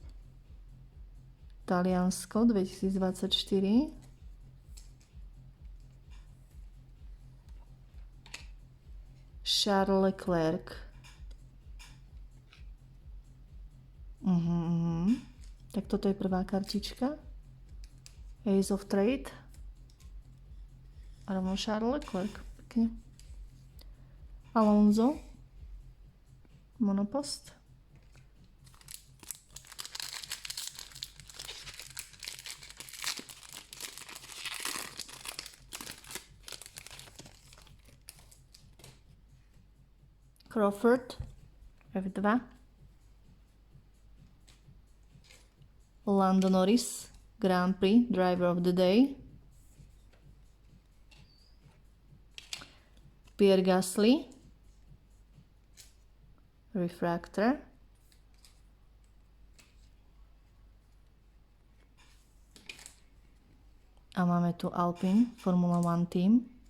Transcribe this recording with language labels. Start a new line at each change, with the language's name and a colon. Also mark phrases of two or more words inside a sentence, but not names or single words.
Slovak: Taliansko 2024. Charles Leclerc. Tak toto je prvá kartička. Ace of Trade. A rovno Charles Leclerc. Pekne. Alonso. Monopost. Crawford. F2. Lando Norris, Grand Prix Driver of the Day. Pierre Gasly, Refractor. A máme tu Alpine Formula 1 Team.